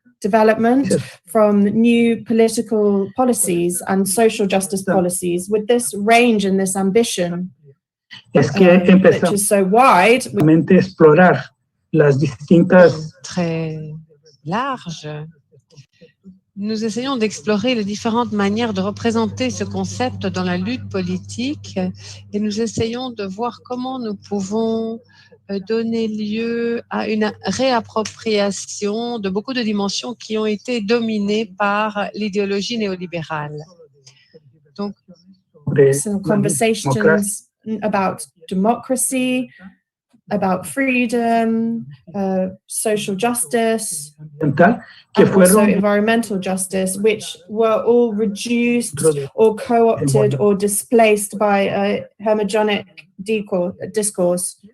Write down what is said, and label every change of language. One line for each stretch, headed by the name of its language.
English: development from new political policies and social justice policies. With this range and this ambition, which is so wide,
Spanish: explorar las distintas
French: très large. Nous essayons d'explorer les différentes manières de représenter ce concept dans la lutte politique et nous essayons de voir comment nous pouvons donner lieu à une réappropriation de beaucoup de dimensions qui ont été dominées par l'idéologie néolibérale. Donc,
English: some conversations about democracy, about freedom, social justice, and also environmental justice, which were all reduced or co-opted or displaced by a hegemonic discourse.